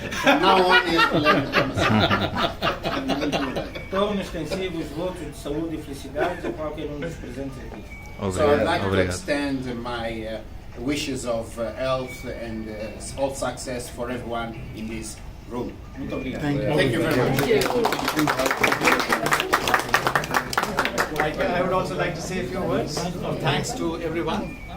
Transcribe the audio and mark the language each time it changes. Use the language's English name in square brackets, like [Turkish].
[English] From now on, he has to learn diplomacy. [Portuguese] Torno extensivo os votos de saúde e felicidade a qualquer dos presentes aqui. [English] So I'd like to extend my wishes of health and all success for everyone in this room. [Portuguese] Muito obrigado. [English] Thank you very much. I would also like to say a few words of thanks to everyone.